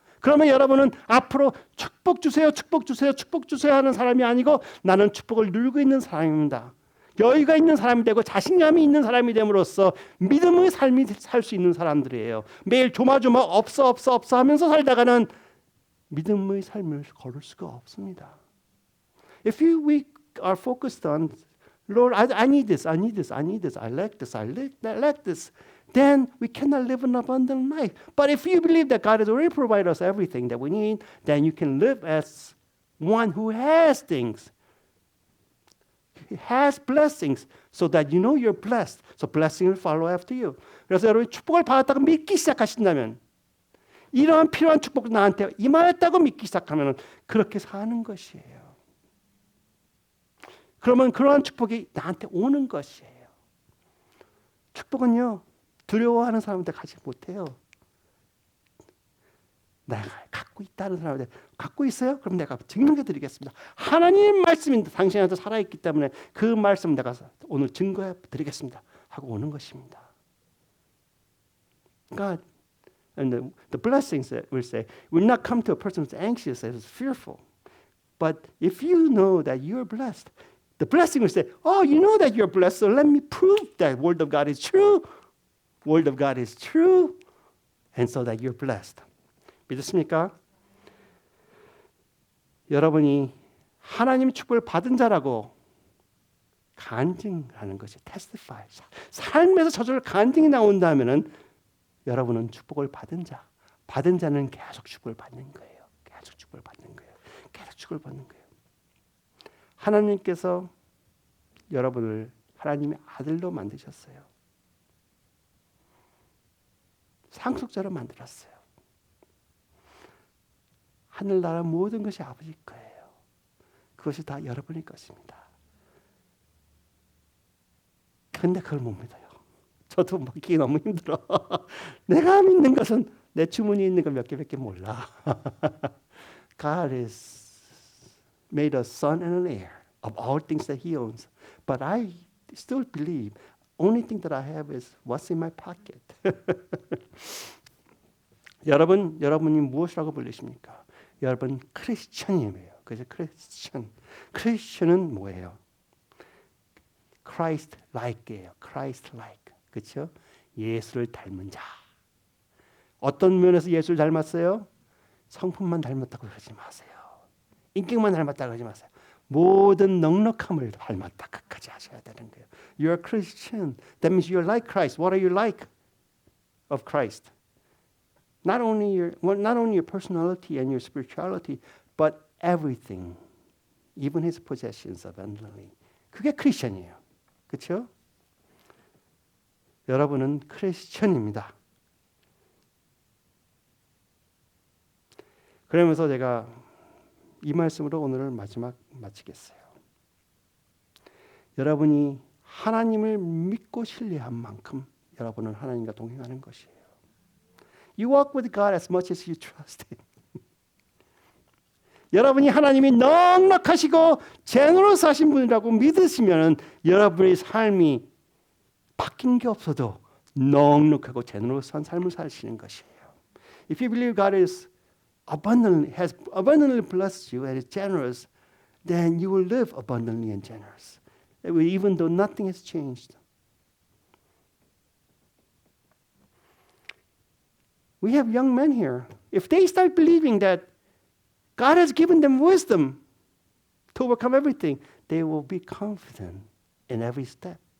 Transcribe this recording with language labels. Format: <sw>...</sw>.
<ko>그러면 여러분은 앞으로 축복 주세요, 축복 주세요, 축복 주세요 하는 사람이 아니고 나는 축복을 누리고 있는 사람입니다. 여유가 있는 사람이 되고 자신감이 있는 사람이 됨으로써 믿음의 삶이 살 수 있는 사람들이에요. 매일 조마조마 없어 하면서 살다가는 믿음의 삶을 걸을 수가 없습니다.</ko> <en>If we are focused on Lord, I need this, I need this, I need this, I like this, I like this, then we cannot live an abundant life. But if you believe that God has already provided us everything that we need, then you can live as one who has things. He has blessings so that you know you're blessed. So blessing will follow after you.</en> <ko>그래서 여러분이 축복을 받았다고 믿기 시작하신다면, 이러한 필요한 축복이 나한테 임하였다고 믿기 시작하면 그렇게 사는 것이에요. 그러면 그러한 축복이 나한테 오는 것이에요. 축복은요, 두려워하는 사람한테 가지 못해요. 내가 갖고 있다는 사람한테 갖고 있어요? 그럼 내가 증명해 드리겠습니다. 하나님 말씀이 당신한테 살아있기 때문에 그 말씀 내가 오늘 증거해 드리겠습니다 하고 오는 것입니다.</ko> <en>God and the blessings that will say will not come to a person who's anxious and is fearful. But if you know that you're blessed, the blessing will say, oh, you know that you're blessed, so let me prove that word of God is true. Word of God is true, and so that you're blessed.</en> <ko>믿으십니까? 여러분이 하나님의 축복을 받은 자라고 간증하는 것이 testify. 삶에서 저절로 간증이 나온다면은 여러분은 축복을 받은 자는 계속 축복을 받는 거예요. 계속 축복을 받는 거예요. 계속 축복을 받는 거예요. 하나님께서 여러분을 하나님의 아들로 만드셨어요. 상속자로 만들었어요. 하늘나라 모든 것이 아버지 거예요. 그것이 다 여러분의 것입니다. 근데 그걸 못 믿어요. 저도 믿기 너무 힘들어. 내가 믿는 것은 내 주머니에 있는 거 몇 개밖에 몰라.</ko> <en>God is made a son and an heir of all things that he owns. But I still believe only thing that I have is what's in my pocket.</en> <ko>여러분이 무엇이라고 불리십니까? 여러분 크리스천이에요. 그래서 크리스천은 뭐예요? Christ like예요. Christ like. 그렇죠? 예수를 닮은 자. 어떤 면에서 예수를 닮았어요? 성품만 닮았다고 그러지 마세요. 인격만 닮았다고 그러지 마세요. 모든 넉넉함을 닮았다 끝까지 하셔야 되는 거예요.</ko> <en>You're a Christian. That means you're like Christ. What are you like of Christ? Not only your personality and your spirituality, but everything, even his possessions abundantly.</en> <ko>그게 크리스천이에요. 그렇죠? 여러분은 크리스천입니다. 그러면서 제가 이 말씀으로 오늘을 마치겠어요. 여러분이 하나님을 믿고 신뢰한 만큼 여러분은 하나님과 동행하는 것이에요.</ko> <en>You walk with God as much as you trust Him.</en> <ko>여러분이 하나님이 넉넉하시고 제너러스하신 분이라고 믿으시면 여러분의 삶이 바뀐 게 없어도 넉넉하고 제너러스한 삶을 사시는 것이에요.</ko> <en>If you believe God has abundantly blessed you and is generous, then you will live abundantly and generous, even though nothing has changed. We have young men here. If they start believing that God has given them wisdom to overcome everything, they will be confident in every step.</en>